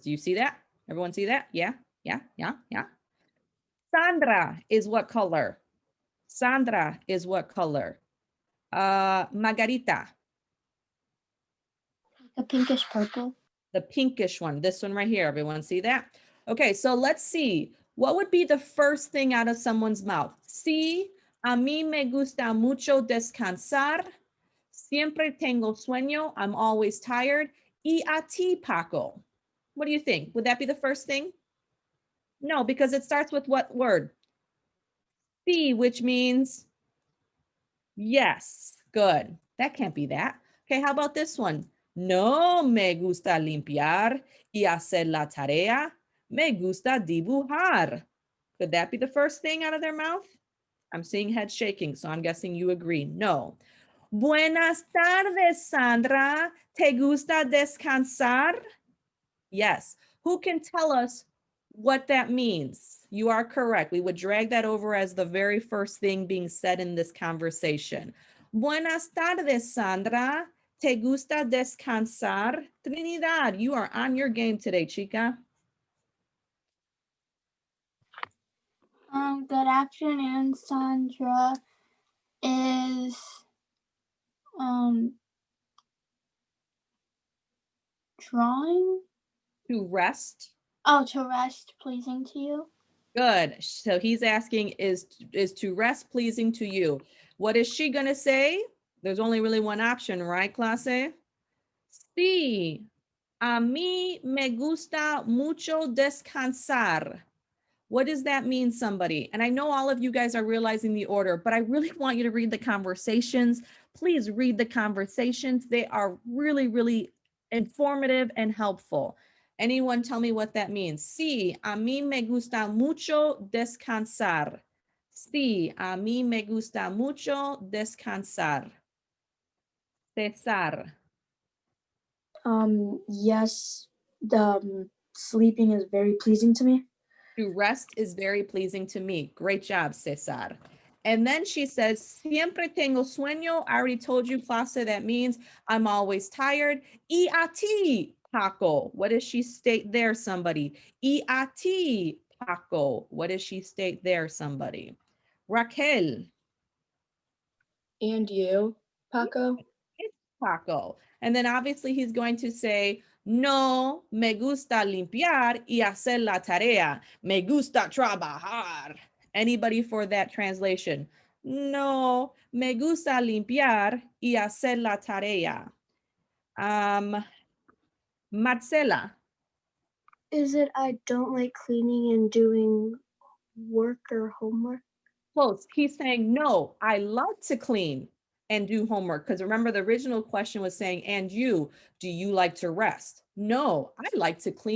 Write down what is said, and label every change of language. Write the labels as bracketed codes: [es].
[en] Do you see that? Everyone see that? Yeah, yeah, yeah, yeah. Sandra is what color? Sandra is what color? Margarita, A pinkish purple. the pinkish one, this one right here. Everyone see that? Okay, so let's see. What would be the first thing out of someone's mouth? [es] Sí, a mí me gusta mucho descansar. Siempre tengo sueño. [en] I'm always tired. [es] Y a ti, [en] Paco. What do you think? Would that be the first thing? No, because it starts with what word? [es] Sí, [en] which means yes. Good. That can't be that. Okay, how about this one? [es] No me gusta limpiar y hacer la tarea. Me gusta dibujar. [en] Could that be the first thing out of their mouth? I'm seeing head shaking, so I'm guessing you agree. [es] No. Buenas tardes, Sandra. ¿Te gusta descansar? [en] Yes. Who can tell us what that means? You are correct. We would drag that over as the very first thing being said in this conversation. [es] Buenas tardes, Sandra. ¿Te gusta descansar? [en] Trinidad, you are on your game today, chica. Good afternoon, Sandra. Is drawing? To rest. Oh, to rest pleasing to you? Good. So he's asking, is to rest pleasing to you? What is she going to say? There's only really one option, right, clase? [es] Sí, a mí me gusta mucho descansar. [en] What does that mean, somebody? And I know all of you guys are realizing the order, but I really want you to read the conversations. Please read the conversations. They are really, really informative and helpful. Anyone tell me what that means? [es] Sí, a mí me gusta mucho descansar. Sí, a mí me gusta mucho descansar. [en] Cesar. Yes, the sleeping is very pleasing to me. To rest is very pleasing to me. Great job, Cesar. And then she says, [es] siempre tengo sueño. [en] I already told you, clase, that means I'm always tired. [es] Y a ti, [en] Paco. What does she state there, somebody? Y a ti, Paco. What does she state there, somebody? Raquel. And you, Paco? It's Paco. And then obviously he's going to say, [es] no me gusta limpiar y hacer la tarea. Me gusta trabajar. [en] Anybody for that translation? [es] No me gusta limpiar y hacer la tarea. [en] Marcela. Is it I don't like cleaning and doing work or homework? Close. He's saying, no, I like to clean and do homework. Because remember, the original question was saying, and you, do you like to rest? No, I like to clean